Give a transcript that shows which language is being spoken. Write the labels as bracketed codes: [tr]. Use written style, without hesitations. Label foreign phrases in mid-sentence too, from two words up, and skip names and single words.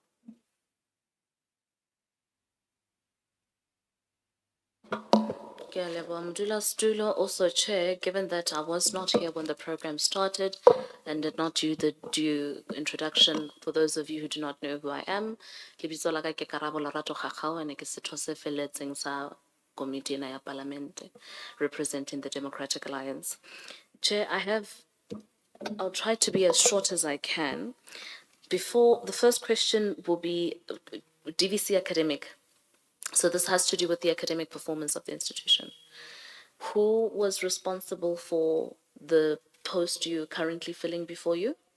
[en] Mdula also chair, given that I was not here when the program started and did not do the due introduction, for those of you who do not know who I am, [st] lebitso la ka ke Karabo Lerato Kgakgao, and ke setho se felletseng sa komiti ena ya Palamente [en] representing the Democratic Alliance. Chair, I'll try to be as short as I can. Before, the first question will be DVC academic. So this has to do with the academic performance of the institution. Who was responsible for the post you're currently filling before you?